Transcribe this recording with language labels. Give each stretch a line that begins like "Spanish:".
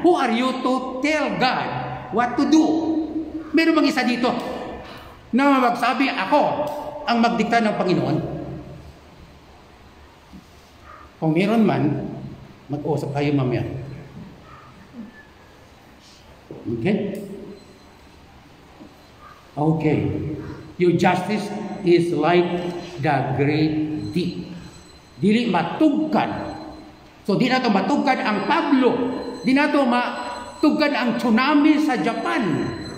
English: Who are you to tell God what to do?
Filipino: Meron bang isa dito na magsabi, ako ang magdikta ng Panginoon? Kung meron man, mag-usap tayo mamaya.
English: Okay? Okay. Your justice is like the great deep.
Cebuano: Dili matugkad. So di na to matugkad ang Pablo. Di na to matugkad ang tsunami sa Japan.